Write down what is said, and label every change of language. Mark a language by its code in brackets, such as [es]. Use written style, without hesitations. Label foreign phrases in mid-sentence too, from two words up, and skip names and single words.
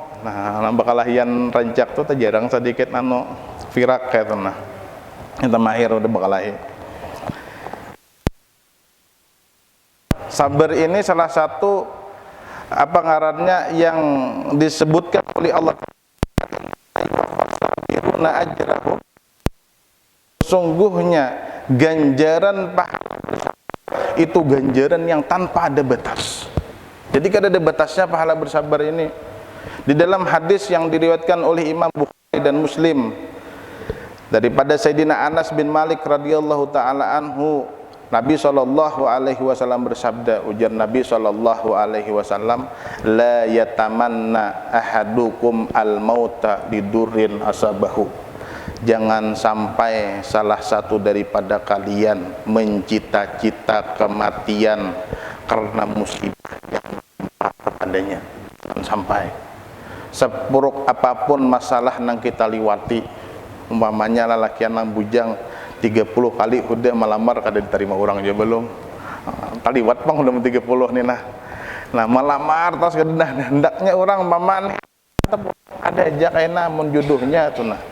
[bjn] Nah, nang bakalahian rancak tuh jarang sedikit virak kayak tuh nah. Itu mahir udah bakalahi. [id] Sabar ini salah satu apa ngarannya yang disebutkan oleh Allah, ajrahum, sungguhnya ganjaran pahala itu ganjaran yang tanpa ada batas. [bjn] Jadi kada ada batasnya pahala bersabar ini. [id] Di dalam hadis yang diriwayatkan oleh Imam Bukhari dan Muslim daripada Sayyidina Anas bin Malik [ar] رضي الله تعالى عنه, [id] Nabi SAW bersabda, ujar Nabi SAW, [ar] لا يتمنى أحدكم الموت لضر أصابه. [id] Jangan sampai salah satu daripada kalian mencita-cita kematian karena musibah yang menimpa kepadanya. Jangan sampai. [bjn] Sepuruk apapun masalah nang kita liwati, umpamanya lalakian nang bujang 30 kali udah melamar kada diterima orang aja belum. Taliwat bang udah 30 nih nah. Nah melamar terus kada hendaknya orang umpamanya ada aja kayaknya mun jodohnya tuh nah.